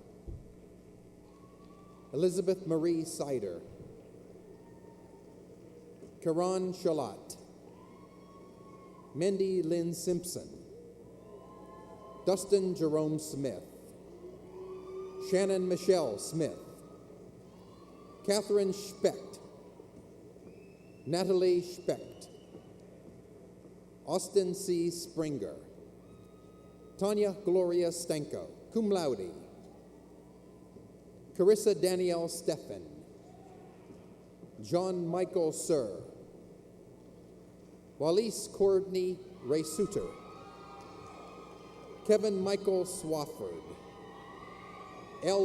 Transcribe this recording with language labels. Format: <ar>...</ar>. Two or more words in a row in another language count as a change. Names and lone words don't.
<en>Elizabeth Marie Sider, Karan Shalat, Mindy Lynn Simpson, Dustin Jerome Smith, Shannon Michelle Smith, Catherine Specht, Natalie Specht, Austin C. Springer, Tanya Gloria Stenko, cum laude, Carissa Danielle Steffen, John Michael Sir, Wallis Courtney Ray Suter, Kevin Michael Swafford, L.</en>